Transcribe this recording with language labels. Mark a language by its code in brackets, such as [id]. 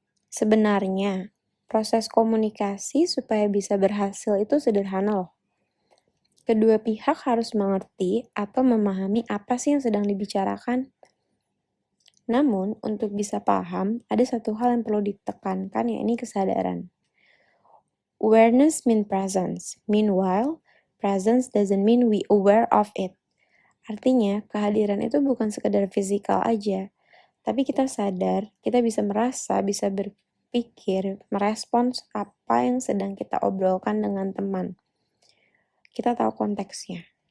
[id] Sebenarnya, proses komunikasi supaya bisa berhasil itu sederhana loh. Kedua pihak harus mengerti atau memahami apa sih yang sedang dibicarakan. Namun, untuk bisa paham, ada satu hal yang perlu ditekankan, yakni kesadaran. [en] Awareness means presence. Meanwhile, presence doesn't mean we aware of it. [id] Artinya, kehadiran itu bukan sekedar fisikal aja, tapi kita sadar, kita bisa merasa, bisa berpikir, merespons apa yang sedang kita obrolkan dengan teman. Kita tahu konteksnya.